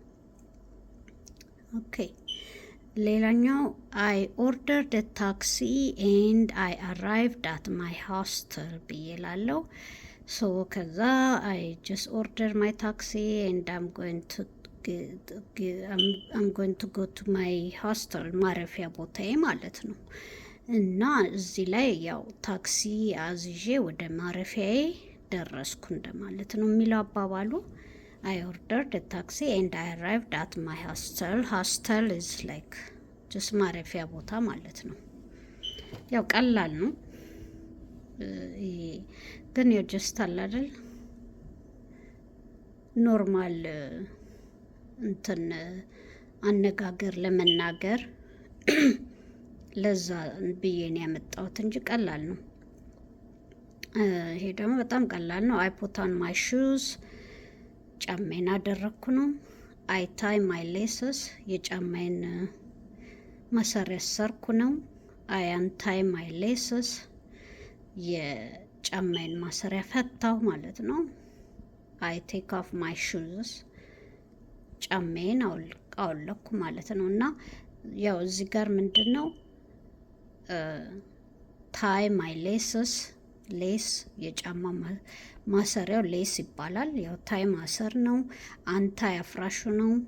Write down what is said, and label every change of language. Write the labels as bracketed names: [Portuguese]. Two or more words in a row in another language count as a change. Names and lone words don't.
[English] ኦኬ ሌላኛው I ordered taxi and I arrived at my hostel [Amharic] ብዬ ላለው [English] ሶ ከዛ I just order my taxi and am going to go to my hostel [Amharic] ማረፊያ ቦታዬ ማለት ነው። እና እዚህ ላይ ያው ታክሲ አዝዤ ወደ ማረፊያዬ ደረስኩ እንደማለት ነው የሚለው አባባሉ። [English] I ordered a taxi and I arrived at my hostel. Hostel is like just [Amharic] ማረፊያ ቦታ ማለት ነው። ያው ቀላል ነው ግን ያው ጀስት አለ አይደል ኖርማል እንትን አነጋገር ለመናገር ለዛ ብዬ ነው ያመጣሁት እንጂ ቀላል ነው። ይሄ ደግሞ በጣም ቀላል ነው። [English] I put on my shoes [Amharic] ጫማዬን አደረግኩ ነው። [English] I tie my laces [Amharic] የጫማዬን ማሰሪያ ሰርኩ ነው። [English] I untie my laces [Amharic] የጫማዬን ማሰሪያ ፈታው ማለት ነው። [English] I take off my shoes [Amharic] ጫማዬን አወለኩ ማለት ነው። እና ያው እዚህ ጋር ምንድን ነው [English] tie my laces [Amharic] ሌስ የጫማ ማሰሪያው ሌስ ይባላል። ያው ታይ ማሰር ነው። አንታይ አፍራሹ ነው